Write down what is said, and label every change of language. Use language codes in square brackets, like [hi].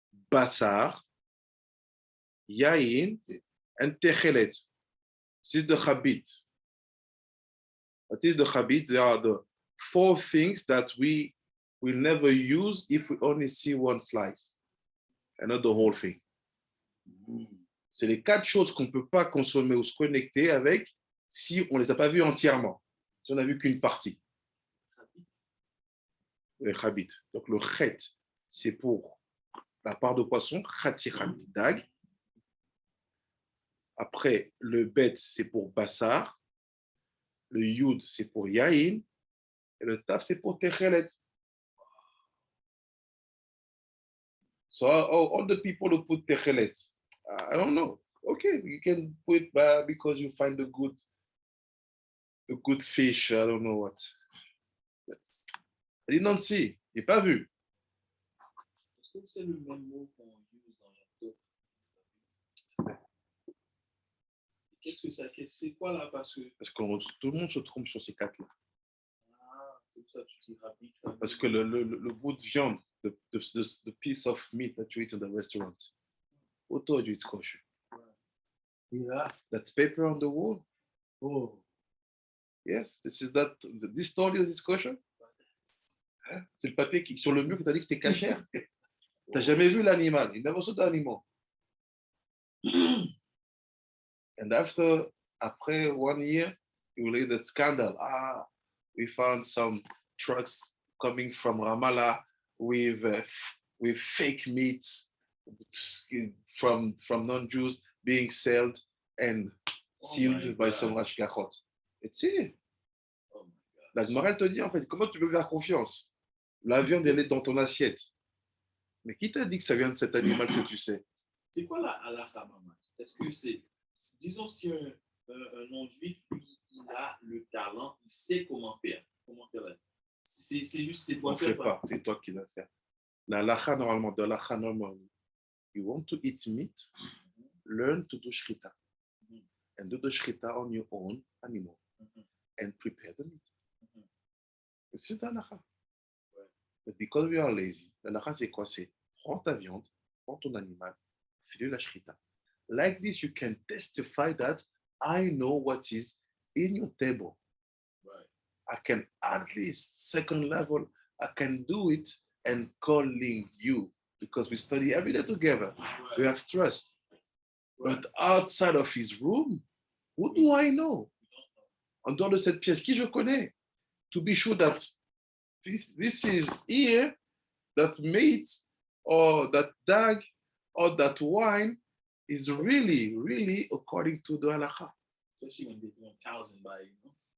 [en] Basar, yain, and techelet. This is the chabit. What is the chabit? There are the 4 things that we will never use if we only see one slice and not the whole thing. [fr] C'est les 4 choses qu'on ne peut pas consommer ou se connecter avec si on ne les a pas vues entièrement, si on n'a vu qu'une partie. Le chabit. Donc le chet, c'est pour la part de poisson, chatichat dag. Après, le bet, c'est pour basar. Le yud, c'est pour yain. Et le taf, c'est pour techelet. [en] So all the people who put techelet, I don't know. Okay, you can put because you find a good fish. I don't know what. But I did not see. [fr] J'ai pas vu. Est-ce que c'est le même mot qu'on use dans la doc? Qu'est-ce que ça, c'est quoi là? Parce que, Parce que tout le monde se trompe sur ces quatre-là. c'est pour ça que tu dis rapide. Parce que le bout de viande, [en] the piece of meat that you eat in the restaurant, who told you it's kosher? Yeah. That's paper on the wall? Oh. Yes, this told you it's kosher? [fr] Hein? C'est le papier qui sur le mur que tu as dit que c'était cachère. Tu n'as jamais vu l'animal. [en] You never saw the animal. And [fr] après [en] 1 year, you will hear the scandal. We found some trucks coming from Ramallah with fake meats from non-Jews being sold and sealed by some hashgachot. It's it. Oh my God. [fr] La Gemara te dit en fait, comment tu peux faire confiance? La viande, elle est dans ton assiette. Mais qui t'a dit que ça vient de cet animal que tu sais? C'est quoi la halakha, maman? Est-ce que c'est, disons, si un non-juif, lui, il a le talent, il sait comment faire. C'est juste, c'est On quoi ne fait pas, c'est toi qui vas faire. La halakha, normalement, de la halakha, normalement, [en] you want to eat meat, learn to do shrita. And do the shrita on your own animal. And prepare the meat. [fr] C'est la halakha. [en] But because we are lazy, [fr] la halakha, c'est quoi? C'est prends ta viande, prends ton animal, fais-le la shrita. [en] Like this, you can testify that I know what is in your table. Right. I can at least second level, I can do it and calling you because we study every day together. Right. We have trust. Right. But outside of his room, who do I know? [fr] En dehors de cette pièce, qui je connais? [en] To be sure that this is here, that meat or that dag or that wine is really, really according to the halakha. Especially when they're doing cows and by, you know.